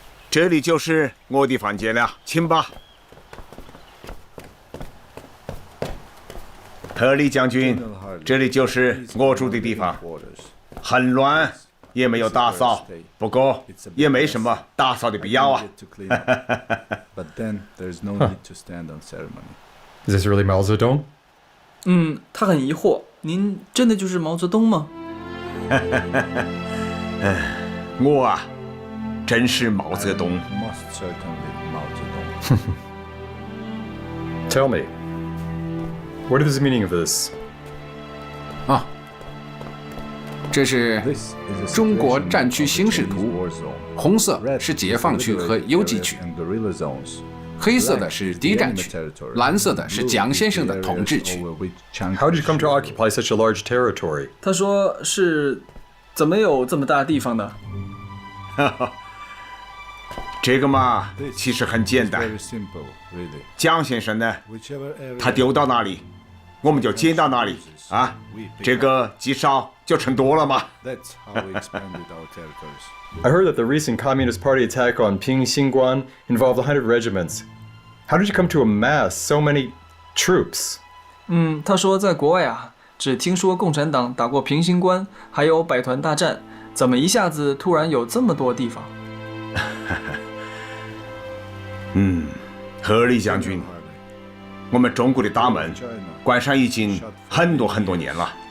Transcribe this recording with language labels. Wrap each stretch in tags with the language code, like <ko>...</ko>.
<zh>这里就是我的房间了，请吧。赫尔利将军，这里就是我住的地方，很乱，也没有打扫，不过也没什么打扫的必要啊。</zh> <en>But then there's no need to stand on ceremony. Is this really Mao Zedong?</en> <zh>他很疑惑，您真的就是毛泽东吗？我啊，真是毛泽东。</zh> <en>Most certainly Mao Zedong. Tell me, what is the meaning of this?</en> <zh>啊，这是中国战区形势图，红色是解放区和游击区，黑色的是敌占区，蓝色的是蒋先生的统治区。</zh> <en>How did you come to occupy such a large territory?</en> <zh>他说是怎么有这么大地方的？这个嘛，其实很简单。蒋先生呢，他丢到哪里，我们就捡到哪里啊，这个积少就成多了嘛。</zh> <en>That's how we expanded our territories. I heard that the recent Communist Party attack on Ping-Xinguan involved 100 regiments. How did you come to amass so many troops?</en> <zh>他说在国外啊，只听说共产党打过平型关，还有百团大战，怎么一下子突然有这么多地方？赫尔利将军，我们中国的大门关上已经很多年了。</zh>